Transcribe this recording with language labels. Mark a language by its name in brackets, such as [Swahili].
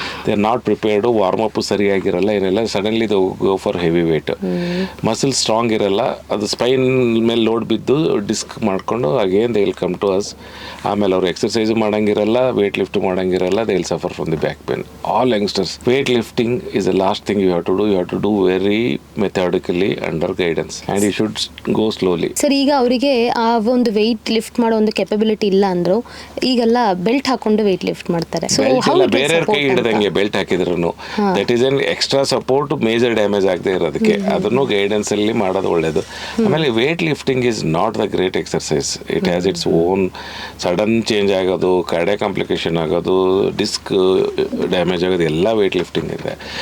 [English] they are not prepared, [Kannada] warm up ಸರಿಯಾಗಿರಲ್ಲ, ಏನೆಲ್ಲ [English] Suddenly to go for heavy weight. Muscle strong [Kannada] ಇರಲ್ಲ, ಅದು ಸ್ಪೈನ್ ಮೇಲೆ ಲೋಡ್ ಬಿದ್ದು ಡಿಸ್ಕ್ ಮಾಡಿಕೊಂಡು [English] Again they will come to us. [Kannada] ಆಮೇಲೆ ಅವ್ರು exercise ಮಾಡೋಂಗಿರಲ್ಲ, wait lift ಮಾಡೋಂಗಿರಲ್ಲ, [English] They will suffer from the back pain. All youngsters, weight lifting is the last thing you have to do. You have to do very methodically under guidance, and you should go slowly. [Kannada] Sir, ಈಗ ಅವರಿಗೆ ಆ ಒಂದು weight lift ಮಾಡೋ ಒಂದು capability ಇಲ್ಲ ಅಂದ್ರು ಈಗೆಲ್ಲ belt ಹಾಕೊಂಡು ವೆಯ್ಟ್ ಲಿಫ್ಟ್ ಮಾಡ್ತಾರೆ. ಸೊ ಬೇರೆ ಕೈ ಹಿಡಿದಂಗೆ ಬೆಲ್ಟ್ ಹಾಕಿದ್ರು [English] that is an extra support, [Kannada] major damage ಆಗದೆ ಇರೋದಕ್ಕೆ ಅದನ್ನು ಗೈಡೆನ್ಸ್ ಅಲ್ಲಿ ಮಾಡೋದು ಒಳ್ಳೇದು. [English] ಆಮೇಲೆ weight lifting is not the great exercise. It has its own sudden change [Kannada] ಆಗೋದು, ಕಾರ್ಡಿಯಾಕ್ ಕಾಂಪ್ಲಿಕೇಶನ್ ಆಗೋದು, ಡಿಸ್ಕ್ ಡ್ಯಾಮೇಜ್ ಆಗೋದು, ಎಲ್ಲ ವೇಟ್ ಲಿಫ್ಟಿಂಗ್ ಇದೆ.